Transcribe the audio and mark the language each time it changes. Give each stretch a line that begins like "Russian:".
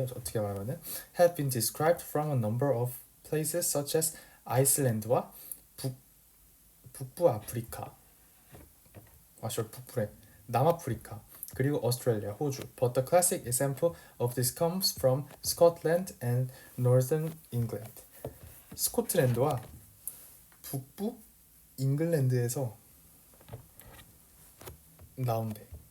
Korean: 어떻게 말하면은
English: have been described from a number of places such as
Korean: 아이슬란드와 북부 아프리카, 북부래, 남아프리카, 그리고 오스트레일리아, 호주.
English: But the classic example of this comes from Scotland and Northern England.
Korean: 스코틀랜드와 북부 잉글랜드에서 나온대.